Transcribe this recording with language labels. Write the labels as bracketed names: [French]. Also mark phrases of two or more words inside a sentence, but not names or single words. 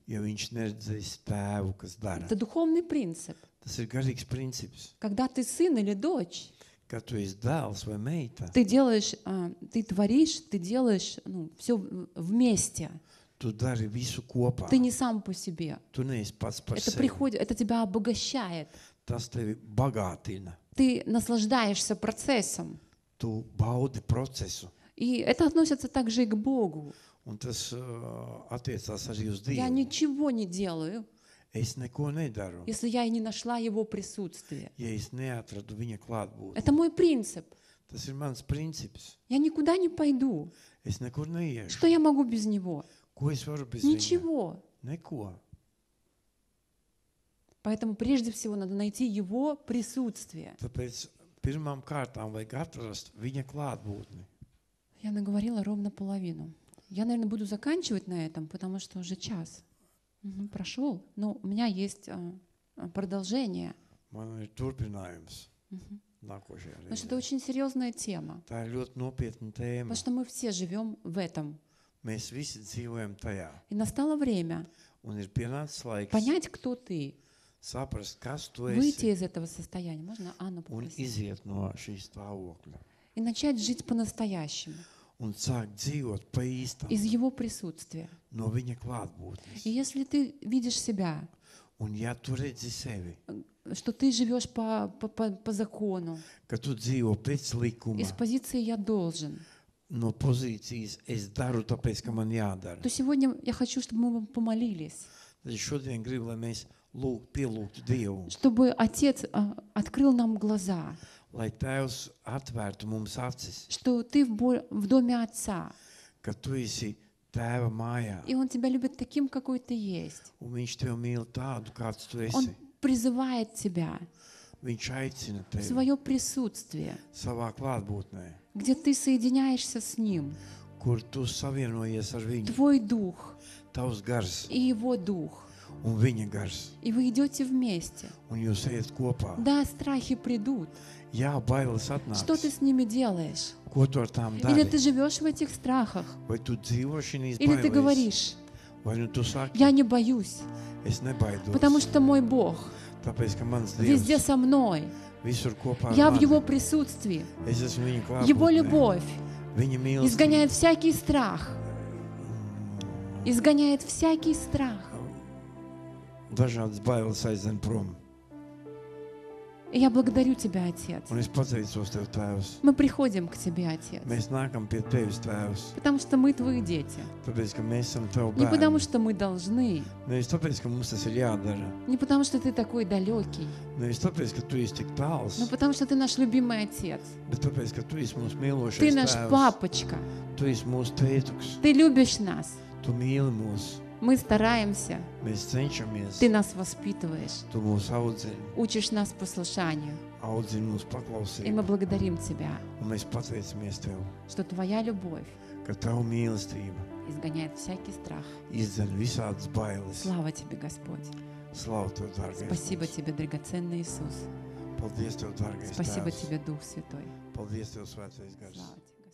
[Latvian] ja viņš neredzēs tēvu, kas dara. [Russian] Это духовный принцип. [Latvian] Tas ir garīgs princips. [Russian] Когда ты сын или дочь, [Latvian] Kad tu esi dēls vai meita, [Russian] ты творишь, ты делаешь все вместе. [Latvian] tu dari visu kopā. [Russian] Ты не сам по себе. [Latvian] Tu neesi pats par [Russian] Это [Latvian] sevi. [Russian] приходит, это тебя обогащает. [Latvian] Tas tevi bagātina. [Russian] Ты наслаждаешься процессом. [Latvian] Tu baudi procesu. [Russian] И это относится также и к Богу. [Latvian] Un tas attiecās arī uz [Russian] Я [Latvian] Dievu. [Russian] ничего не делаю, [Latvian] Es neko nedaru, [Russian] если я и не нашла Его присутствие. [Latvian] ja es neatradu viņa klātbūtni. [Russian] Это мой принцип. [Latvian] Tas ir mans princips. [Russian] Я никуда не пойду. [Latvian] Es nekur neiešu. [Russian] Что я могу без Него? [Latvian] Ko es varu bez viņa? [Russian] Ничего. [Latvian] Neko. [Russian] Поэтому прежде всего надо найти Его присутствие. [Latvian] Tāpēc pirmām kārtām vajag atrast viņa klātbūtni. [Russian] Я наговорила ровно половину. Я, наверное, буду заканчивать на этом, потому что уже час прошел. Но у меня есть продолжение. [Latvian] Man ir turpinājums nākošajā [Russian] Потому что это [Latvian] reizē. [Russian] очень серьезная тема. [Latvian] Tā ir ļoti nopietna tēma. [Russian] Потому что мы все живем в этом. [Latvian] Mēs visi dzīvojam tajā. [Russian] И настало время [Latvian] Un ir pienācis laiks [Russian] понять, кто ты, [Latvian] saprast, kas tu [Russian] выйти [Latvian] esi [Russian] из этого состояния. Можно Анну [Latvian] un [Russian] попросить? [Latvian] iziet no šīs stāvokļa. [Russian] И начать жить по-настоящему, [Latvian] Un sākt dzīvot pa īstam [Russian] из Его присутствия. [Latvian] no viņa klātbūtnes. [Russian] И если ты видишь себя, [Latvian] Un ja tu redzi sevi, [Russian] что ты живешь по закону, [Latvian] ka tu dzīvo pēc likuma, [Russian] из позиции «я должен», [Latvian] no pozīcijas es daru tāpēc, ka man jādara. [Russian] то сегодня я хочу, чтобы мы помолились, [Latvian] Tad šodien gribu, lai mēs pielūgtu Dievu, [Russian] чтобы Отец открыл нам глаза, [Latvian] lai Tēvs atvērtu mums acis, [Russian] что ты в доме Отца, [Latvian] ka tu esi tēva mājā. [Russian] И Он тебя любит таким, какой ты есть. [Latvian] Un viņš tevi mīl tādu, kāds tu [Russian] Он [Latvian] esi. [Russian] призывает тебя [Latvian] Viņš aicina [Russian] в [Latvian] tevi [Russian] свое присутствие, [Latvian] savā klātbūtnē, [Russian] где ты соединяешься с Ним. [Latvian] kur tu savienojies ar viņu. [Russian] Твой дух [Latvian] Tavs gars [Russian] и Его дух. [Latvian] un viņa gars. [Russian] И вы идете вместе. [Latvian] Un jūs ejat kopā. [Russian] Да, страхи придут. [Latvian] Jā, bailes [Russian] Что ты [Latvian] atnāks. [Russian] с ними делаешь? [Latvian] Ko tu ar tām [Russian] Или ты [Latvian] dari? [Russian] живешь в этих страхах? [Latvian] Vai tu dzīvo šīs [Russian] Или ты [Latvian] bailēs? [Russian] говоришь, [Latvian] Vai nu tu saki, [Russian] я не боюсь, [Latvian] es nebaidos, [Russian] потому что мой Бог [Latvian] tāpēc, ka mans [Russian] везде [Latvian] Dievs [Russian] со мной. [Latvian] visur kopā [Russian] Я [Latvian] ar [Russian] в Его [Latvian] mani. [Russian] присутствии. [Latvian] Es esmu viņa [Russian] Его [Latvian] klātbūtnē. [Russian] любовь [Latvian] Viņa mīlestība [Russian] изгоняет всякий страх. Изгоняет всякий страх. [Latvian] dažādas bailes aizdzen prom. [Russian] И я благодарю Тебя, Отец. [Latvian] Un es pateicos Tev, Tēvs. [Russian] Мы приходим к Тебе, Отец, [Latvian] Mēs nākam pie Tevis, Tēvs, [Russian] потому что мы Твои дети. [Latvian] tāpēc, ka mēs esam Tev [Russian] Не потому, [Latvian] bērni. [Russian] что мы должны, [Latvian] Nevis tāpēc, ka mums tas ir jādara. [Russian] не потому, что Ты такой далекий, [Latvian] Nevis tāpēc, ka Tu esi tik tāls, [Russian] но потому, что Ты наш любимый Отец. [Latvian] bet tāpēc, ka Tu esi mūsu mīlošais [Russian] Ты наш [Latvian] Tēvs. [Russian] папочка. [Latvian] Tu esi mūsu tētuks. [Russian] Ты любишь нас. [Latvian] Tu mīli mūs. [Russian] Мы стараемся. [Latvian] Mēs cenšamies. [Russian] Ты нас воспитываешь. [Latvian] Tu mūs audzini. [Russian] Учишь нас послушанию. [Latvian] Audzini mūsu [Russian] И мы [Latvian] paklausību. [Russian] благодарим Тебя, [Latvian] Un mēs pateicamies Tev, [Russian] что Твоя любовь [Latvian] ka Tavu mīlestība [Russian] изгоняет всякий страх. [Latvian] izdzen visādas bailes. [Russian] Слава Тебе, Господь. [Latvian] Slavu Tev, dārgais. [Russian] Спасибо [Latvian] Dievs. [Russian] Тебе, драгоценный Иисус. [Latvian] Paldies Tev, dārgais [Russian] Спасибо [Latvian] Tēvs. [Russian] Тебе, Дух Святой. [Latvian] Paldies Tev, svētais gars. [Russian] Слава Тебе.